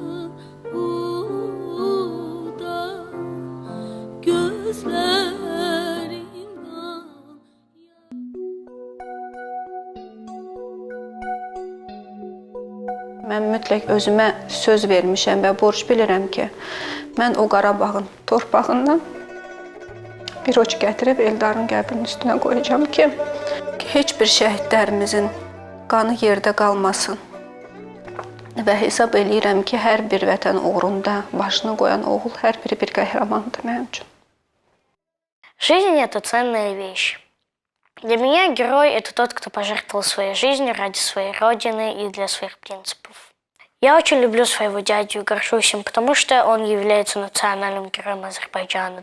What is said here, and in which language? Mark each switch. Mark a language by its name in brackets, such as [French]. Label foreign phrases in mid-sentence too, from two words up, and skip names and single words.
[Azerbaijani] Mən mütləq özümə söz vermişəm və borc bilirəm ki, mən o Qarabağın torpağından bir oç gətirib Eldarın qəbrinin üstünə qoyacağam ki, heç bir şəhidlərimizin qanı yerdə qalmasın. Və hesab eləyirəm ki, hər bir vətən uğrunda başını qoyan oğul, hər biri bir qəhrəmandır mənim üçün. [Russian] Жизнь – это ценная вещь. Для меня герой – это тот, кто пожертвовал своей жизнью ради своей родины и для своих принципов. Я очень люблю своего дядю и горжусь им, потому что он является национальным героем Азербайджана.